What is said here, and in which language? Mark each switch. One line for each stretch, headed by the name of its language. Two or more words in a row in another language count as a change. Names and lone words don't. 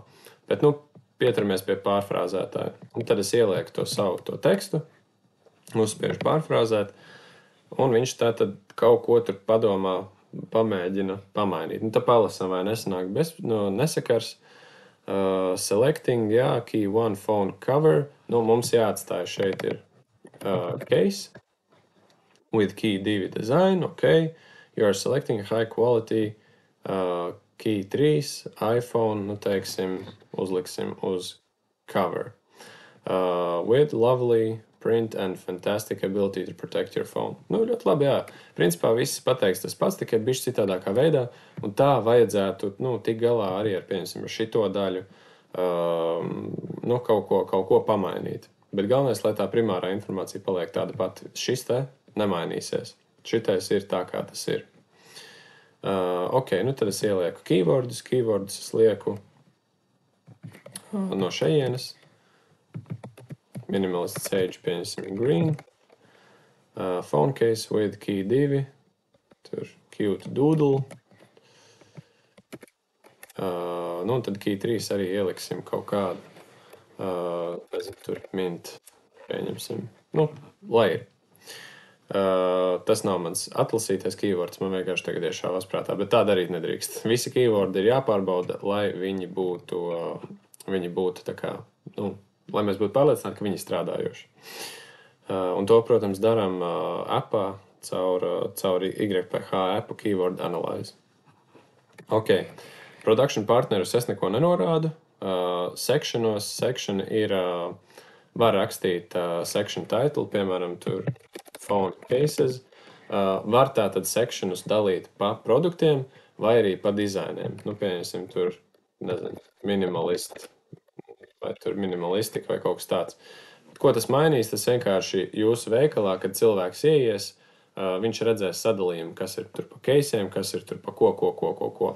Latvian: Bet, nu, pieturamies pie pārfrāzētāja. Un tad es ielieku to savu to tekstu, uzspiežu pārfrāzēt, un viņš tā tad kaut ko tur padomā, pamēģina pamainīt. Nu, tā palasam, vai nesanāk nesakars.
English: Selecting, jā, key one phone cover.
Latvian: Nu, mums jāatstāj šeit ir
English: case with key 2 design,
Latvian: ok.
English: You are selecting high quality key 3 iPhone,
Latvian: nu, teiksim, uzliksim uz
English: cover. With lovely print and fantastic ability to protect your phone.
Latvian: Nu, ļoti labi, jā. Principā viss pateiks tas pats, tikai bišķi citādākā veidā, un tā vajadzētu, nu, tik galā arī ar, piemēram, šito daļu, nu, kaut ko pamainīt. Bet galvenais, lai tā primārā informācija paliek tāda pati. Šis te nemainīsies. Šitais ir tā, kā tas ir. Ok, nu tad es ielieku keywordus. Keywordus es lieku no šejienes.
English: Minimalist sage, pieņemsim green. Phone case with key 2. Tur cute doodle.
Latvian: Nu, un tad key 3 arī ieliksim kaut kādu. Nezinu, tur mint, pieņemsim. Nu, lai ir. Tas nav mans atlasītais keywords, man vienkārši tagad iešāvās prātā, bet tā darīt nedrīkst. Visi keywordi ir jāpārbauda, lai viņi būtu tā kā, nu, lai mēs būtu pārliecināti, ka viņi strādājoši. Un to, protams, darām appā caur YPH appu
English: keyword analyze.
Latvian: Ok, production partnerus es neko nenorādu. Section ir, var rakstīt
English: section title,
Latvian: piemēram, tur
English: phone cases.
Latvian: Var tātad sectionus dalīt pa produktiem vai arī pa dizainiem. Nu, pieņemsim, tur, nezinu, minimalistika vai kaut kas tāds. Ko tas mainīs? Tas vienkārši jūsu veikalā, kad cilvēks ieies, viņš redzēs sadalījumu, kas ir tur pa caseiem, kas ir tur pa ko.